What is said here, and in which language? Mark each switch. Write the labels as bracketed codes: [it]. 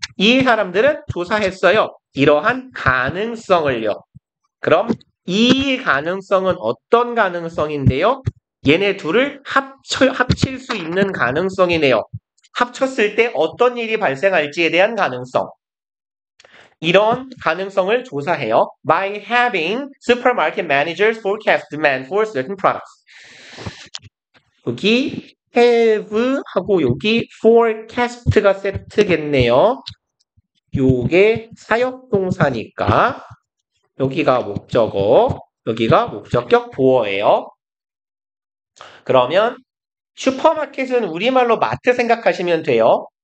[ko] 이 사람들은 조사했어요. 이러한 가능성을요. 그럼 이 가능성은 어떤 가능성인데요? 얘네 둘을 합칠 수 있는 가능성이네요. 합쳤을 때 어떤 일이 발생할지에 대한 가능성. 이런 가능성을 조사해요. [en] By having supermarket managers forecast demand for certain products. [ko] 여기 have 하고 여기 forecast가 세트겠네요. 요게 사역동사니까 여기가 목적어, 여기가 목적격 보어예요. 그러면 슈퍼마켓은 우리말로 마트 생각하시면 돼요.